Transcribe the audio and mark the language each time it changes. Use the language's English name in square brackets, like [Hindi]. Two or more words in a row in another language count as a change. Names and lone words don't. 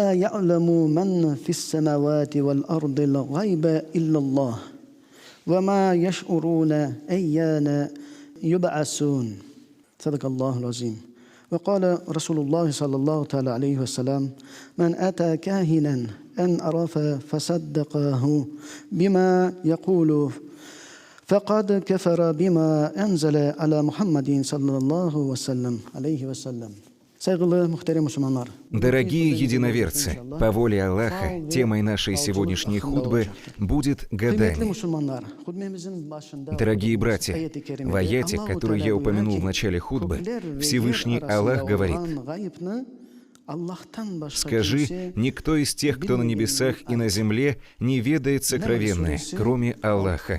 [Arabic] يعلم من في السماوات والأرض الغيب إلا الله وما يشعرون أيان يبعثون صدق الله العظيم وقال رسول الله صلى الله تعالى عليه وسلم من أتى كاهنا أن عرف فصدقه بما يقول فقد كفر بما أنزل على محمد صلى الله عليه وسلم. [Russian] Дорогие единоверцы, по воле Аллаха, темой нашей сегодняшней хутбы будет гадание. Дорогие братья, в аяте, который я упомянул в начале хутбы, Всевышний Аллах говорит: «Скажи, никто из тех, кто на небесах и на земле, не ведает сокровенное, кроме Аллаха».